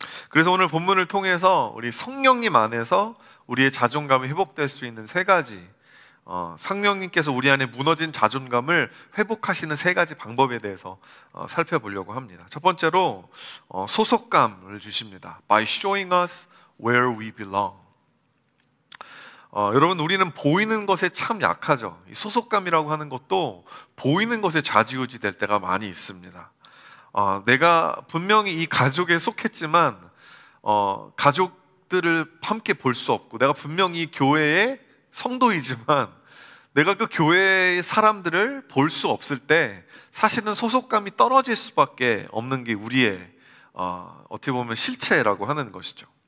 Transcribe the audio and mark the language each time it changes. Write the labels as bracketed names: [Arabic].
[Korean] 그래서 오늘 본문을 통해서 우리 성령님 안에서 우리의 자존감이 회복될 수 있는 3가지, 성령님께서 우리 안에 무너진 자존감을 회복하시는 3가지 방법에 대해서 살펴보려고 합니다. 첫 번째로 소속감을 주십니다. [English] By showing us where we belong. [Korean] 여러분 우리는 보이는 것에 참 약하죠. 이 소속감이라고 하는 것도 보이는 것에 좌지우지 될 때가 많이 있습니다. 내가 분명히 이 가족에 속했지만 가족들을 함께 볼 수 없고, 내가 분명히 교회의 성도이지만 내가 그 교회의 사람들을 볼 수 없을 때 사실은 소속감이 떨어질 수밖에 없는 게 우리의 어떻게 보면 실체라고 하는 것이죠.